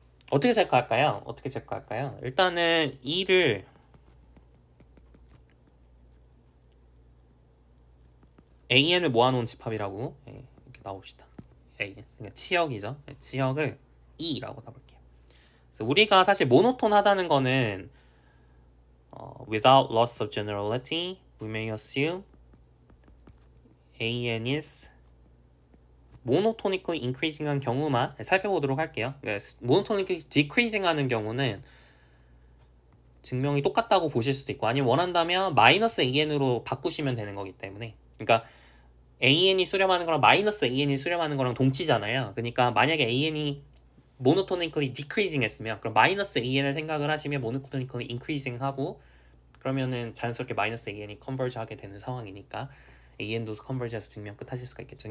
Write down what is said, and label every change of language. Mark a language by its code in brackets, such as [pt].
[ko] 어떻게 체크할까요? 일단은 2를 an을 모아놓은 집합이라고 이렇게 나옵시다. an 그러니까 치역이죠. 치역을 2라고 나볼게요. 그래서 우리가 사실 모노톤하다는 거는 [en] without loss of generality, we may assume an is monotonically increasing한 [ko] 경우만 살펴보도록 할게요. monotonically decreasing하는 경우는 증명이 똑같다고 보실 수도 있고 아니면 원한다면 마이너스 an으로 바꾸시면 되는 거기 때문에 그러니까 an이 수렴하는 거랑 마이너스 an이 수렴하는 거랑 동치잖아요. 그러니까 만약에 an이 monotonically decreasing 했으면 그럼 마이너스 AN을 생각을 하시면 monotonically increasing 하고 그러면은 자연스럽게 마이너스 AN이 컨버지 하게 되는 상황이니까 AN도 컨버지해서 증명 끝 하실 수가 있겠죠.